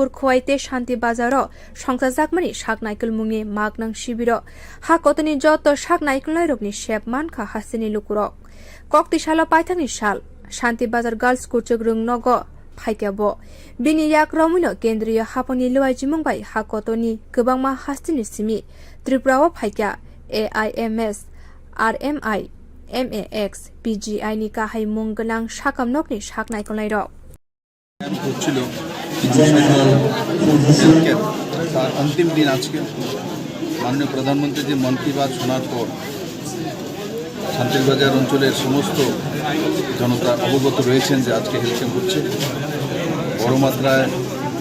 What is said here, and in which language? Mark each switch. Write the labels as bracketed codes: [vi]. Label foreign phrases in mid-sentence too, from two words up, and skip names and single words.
[trp] खोवाइते शान्ति बाजारो संसाजाकमानि साकनायकुल मुंनि मागनां शिबिर हाकतनि जत साकनायकुलनाय रोगनि सेब मानखा हास्तेनि लुकुरक कक्तिशाला पाइथांनि साल शान्ति बाजार गर्ल्स कुचक रुंनग फाइक्याबो बिनि याक रमुनो केन्द्रीय हापनि लुवाइजिमुं बाय हाकतनि गोबांमा हास्तिनि सिमि त्रिपुराव फाइक्या AIMS RMI MAX PGI नि गाहाय मुं गोनां साकाम नकनि साकनायकुलनाय रक [bn] হচ্ছিল [en] International Health Care [bn] তার অন্তিম দিন আজকে মাননীয় প্রধানমন্ত্রী মন কি বাত শোনার পর শান্তিরবাজার অঞ্চলের সমস্ত জনতা অবগত রয়েছেন যে আজকে [en] health camp [bn] হচ্ছে বড় মাত্রায়